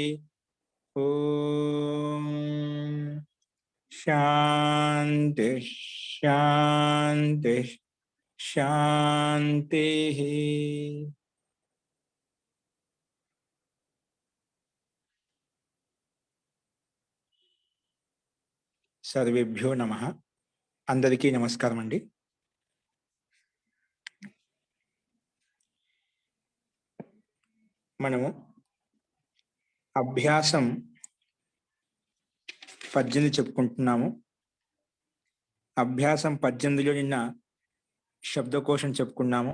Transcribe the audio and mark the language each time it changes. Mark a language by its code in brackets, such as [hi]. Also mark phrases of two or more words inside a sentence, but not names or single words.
[sa] ओम शांति शांति शांति। सर्वेभ्यो नमः। [te] అందరికీ నమస్కారం అండి। మనము అభ్యాసం 18 చెప్పుకుంటున్నాము. అభ్యాసం 18లో నిన్న శబ్దకోశం చెప్పుకున్నాము.